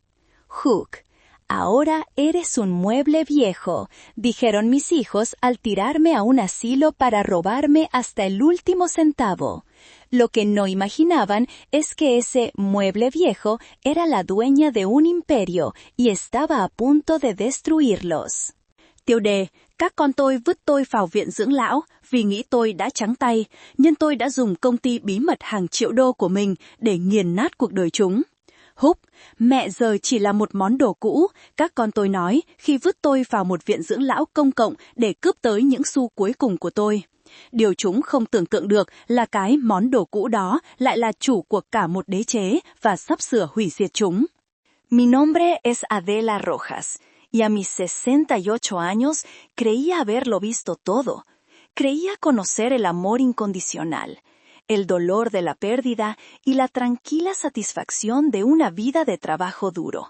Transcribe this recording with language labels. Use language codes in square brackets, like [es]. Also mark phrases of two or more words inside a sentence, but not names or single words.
[es] Hook, ahora eres un mueble viejo, dijeron mis hijos al tirarme a un asilo para robarme hasta el último centavo. Lo que no imaginaban es que ese mueble viejo era la dueña de un imperio y estaba a punto de destruirlos. [vi] Tiêu đề, các con tôi vứt tôi vào viện dưỡng lão vì nghĩ tôi đã trắng tay, nhưng tôi đã dùng công ty bí mật hàng triệu đô của mình để nghiền nát cuộc đời chúng. Hook, mẹ giờ chỉ là một món đồ cũ, các con tôi nói khi vứt tôi vào một viện dưỡng lão công cộng để cướp tới những xu cuối cùng của tôi. Điều chúng không tưởng tượng được là cái món đồ cũ đó lại là chủ của cả một đế chế và sắp sửa hủy diệt chúng. [es] Mi nombre es Adela Rojas, y a mis 68 años creía haberlo visto todo. Creía conocer el amor incondicional, el dolor de la pérdida y la tranquila satisfacción de una vida de trabajo duro.